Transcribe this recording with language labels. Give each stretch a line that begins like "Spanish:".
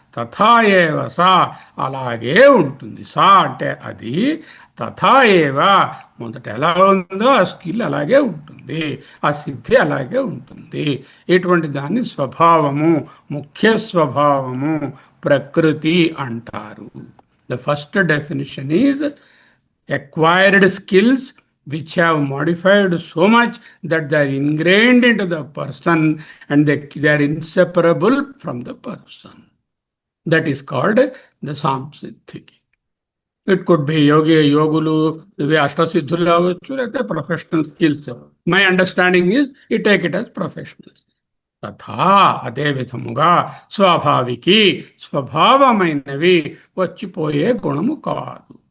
Telugu: తథా ఏవ సా అలాగే ఉంటుంది. సా అంటే అది, తథా ఏవ మొదట ఎలా ఉందో ఆ స్కిల్ అలాగే ఉంటుంది, ఆ సిద్ధి అలాగే ఉంటుంది. ఇటువంటి దాన్ని స్వభావము, ముఖ్య స్వభావము, ప్రకృతి అంటారు.
English: The first definition is acquired skills which have modified so much that they are ingrained into the person and they are inseparable from the person. That is called the samsiddhiki. It could be yogulu,
Telugu: ఇవి అష్టసిద్ధులు కావచ్చు, లేకపోతే professional skills.
English: My understanding is you take it as professional.
Telugu: తథా అదే విధముగా స్వాభావికి స్వభావమైనవి వచ్చిపోయే గుణము కాదు.